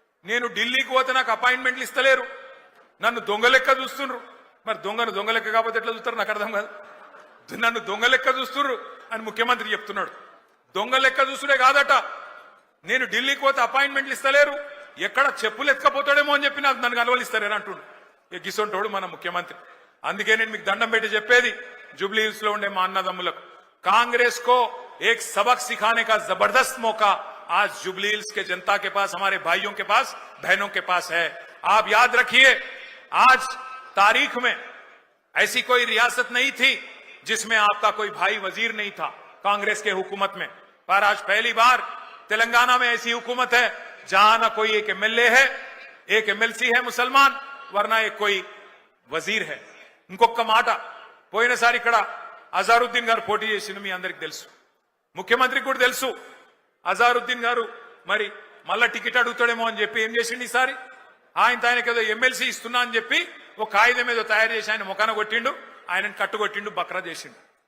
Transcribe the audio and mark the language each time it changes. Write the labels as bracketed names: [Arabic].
[Telugu] నేను ఢిల్లీకి పోతే నాకు అపాయింట్మెంట్లు ఇస్తలేరు, నన్ను దొంగ లెక్క చూస్తుండ్రు. మరి దొంగ లెక్క కాకపోతే ఎట్లా చూస్తారు నాకు అర్థం కాదు. నన్ను దొంగ లెక్క చూస్తుర్రు అని ముఖ్యమంత్రి చెప్తున్నాడు. దొంగ లెక్క చూసుడే కాదట, నేను ఢిల్లీకి పోతే అపాయింట్మెంట్లు ఇస్తలేరు, ఎక్కడ చెప్పులు ఎత్తుకపోతాడేమో అని చెప్పి నన్ను కలవలిస్తారేరా అంటుండు. గిసొంటోడు మన ముఖ్యమంత్రి. అందుకే నేను మీకు దండం పెట్టి చెప్పేది जुबली हिल्स లో ఉండే మా అన్నదమ్ములకు, [Hindi] कांग्रेस को एक सबक सिखाने का जबरदस्त मौका आज जुबली हिल्स के जनता के पास, हमारे भाइयों के पास, बहनों के पास है. आप याद रखिए, आज तारीख में ऐसी कोई रियासत नहीं थी जिसमें आपका कोई भाई वजीर नहीं था कांग्रेस के हुकूमत में, पर आज पहली बार तेलंगाना में ऐसी हुकूमत है जहां ना कोई एक एमएलए है, एक एमएलसी है मुसलमान, वरना एक कोई वजीर है. [Telugu] ఇంకొక మాట, పోయినసారి ఇక్కడ అజారుద్దీన్ గారు పోటీ చేసింది మీ అందరికి తెలుసు, ముఖ్యమంత్రికి కూడా తెలుసు. అజారుద్దీన్ గారు మరి మళ్ళా టికెట్ అడుగుతాడేమో అని చెప్పి ఏం చేసిండు ఈసారి, ఆయనకి ఏదో ఎమ్మెల్సీ ఇస్తున్నా అని చెప్పి ఒక కాగితం ఏదో తయారు చేసి ఆయన ముఖాన కొట్టిండు, ఆయనను కట్టుకొట్టిండు, బక్రా చేసిండు.